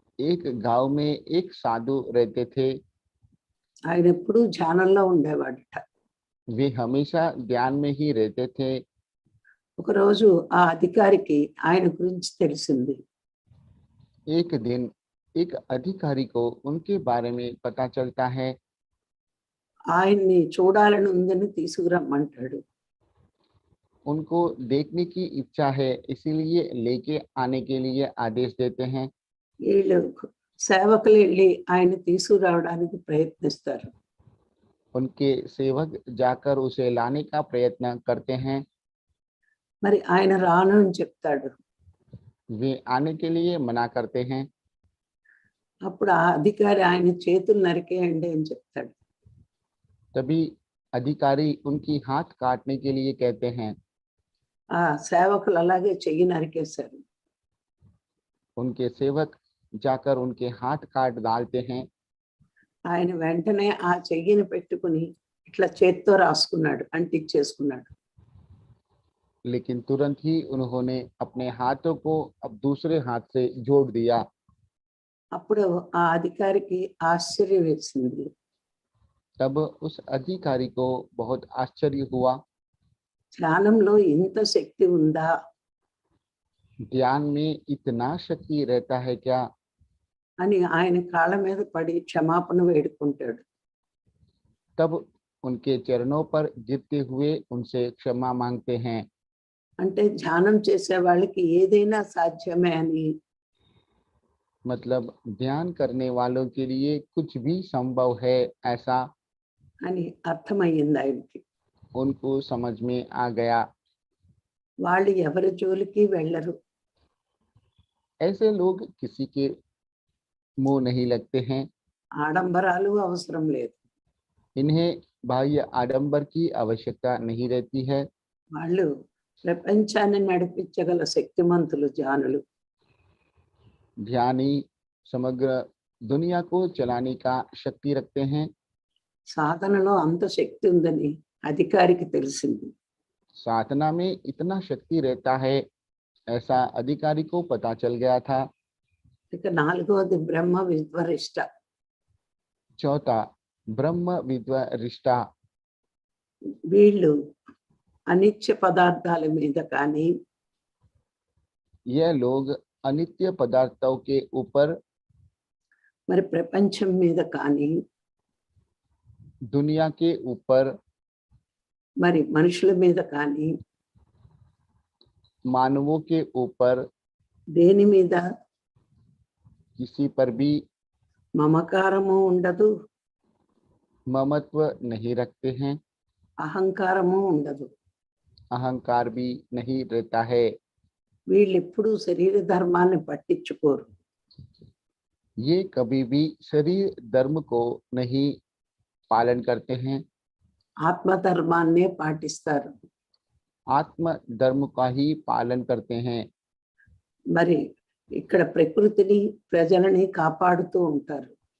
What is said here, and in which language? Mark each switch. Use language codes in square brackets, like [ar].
[hi] एक गांव में एक साधु रहते थे। [te] ఆయన ఎప్పుడూ ధ్యానంలో ఉండేవాడట. [hi] वे हमेशा ध्यान में ही रहते थे। [te] ఒకరోజు ఆ అధికారికి ఆయన గురించి తెలిసింది. [hi] एक दिन एक अधिकारी को उनके बारे में पता चलता है। [te] ఆయన్ని చూడాలని ఉందని తీసుకురమ్మంటాడు. [hi] उनको देखने की इच्छा है, इसीलिए लेके आने के लिए आदेश देते हैं। [te] వీళ్ళు సేవకులు వెళ్ళి ఆయన తీసుకురావడానికి ప్రయత్నిస్తారు. [hi] उनके सेवक जाकर उसे लाने का प्रयत्न करते हैं। [te] మరి ఆయన రాను అని చెప్తాడు. [hi] वे आने के लिए मना करते हैं। [te] అప్పుడు ఆ అధికారి ఆయన చేతులు నరికేయండి అని చెప్తాడు. [hi] तभी अधिकारी उनकी हाथ काटने के लिए कहते हैं। [te] ఆ సేవకులు అలాగే చెయ్యి నరికేశారు. [hi] उनके सेवक जाकर उनके हाथ काट डालते हैं। [te] ఆయన వెంటనే ఆ చెయ్యిని పెట్టుకుని ఇట్లా చేత్తో రాసుకున్నాడు, అంటించేసుకున్నాడు. [hi] लेकिन तुरंत ही उन्होंने अपने हाथों को अब दूसरे हाथ से जोड़ दिया। [te] అప్పుడు ఆ అధికారికి ఆశ్చర్యం వేసింది. [hi] तब उस अधिकारी को बहुत आश्चर्य हुआ। [te] ధ్యానంలో ఇంత శక్తి ఉందా? [hi] ध्यान में इतना शक्ति रहता है क्या? [te] అని ఆయన కాళ్ళ మీద పడి క్షమాపణ వేడుకుంటాడు. [hi] तब उनके चरणों पर गिरते हुए उनसे क्षमा मांगते हैं। [te] అంటే ధ్యానం చేసే వాళ్ళకి ఏదైనా సాధ్యమే అని, [hi] मतलब ध्यान करने वालों के लिए कुछ भी संभव है, ऐसा [te] అని అర్థమయ్యింది ఆయనకి. [hi] उनको समझ में आ गया। [te] వాళ్ళు ఎవరి జోలికి వెళ్ళరు. [hi] ऐसे लोग किसी के मुंह नहीं लगते हैं। [te] ఆడంబరాలు అవసరం లేదు. [hi] इन्हें बाह्य आडंबर की आवश्यकता नहीं रहती है। [te] వాళ్ళు ప్రపంచాన్ని నడిపించగల శక్తిమంతులు ధ్యానులు. [hi] ध्यानी समग्र दुनिया को चलाने का शक्ति रखते हैं। [te] సాధనలో అంత శక్తి ఉందని అధికారికి తెలిసింది. [hi] साधना में इतना शक्ति रहता है, ऐसा अधिकारी को पता चल गया था। [te] ఇక నాలుగవది బ్రహ్మ విద్వరిష్ట. [hi] चौथा ब्रह्म विद्वरिष्टा। [te] వీళ్ళు అనిత్య పదార్థాల మీద కానీ, [hi] यह लोग अनित्य पदार्थों के ऊपर, [te] మరి ప్రపంచం మీద కానీ, [hi] दुनिया के ऊपर, [te] మరి మనుషుల మీద కానీ, [hi] मानवों के ऊपर, [te] దేని మీద [hi] किसी पर भी [te] మమకారము ఉండదు, [hi] ममत्व नहीं रखते हैं, [te] అహంకారము ఉండదు. [hi] अहंकार भी नहीं रहता है। [te] వీళ్ళు ఎప్పుడూ శరీర ధర్మాన్ని పట్టించుకోరు. [hi] ये कभी भी शरीर धर्म को नहीं पालन करते हैं, [te] ఆత్మధర్మాన్నే పాటిస్తారు. [hi] आत्म धर्म का ही पालन करते हैं। [te] మరి ఇక్కడ ప్రకృతిని ప్రజలని కాపాడుతూ ఉంటారు.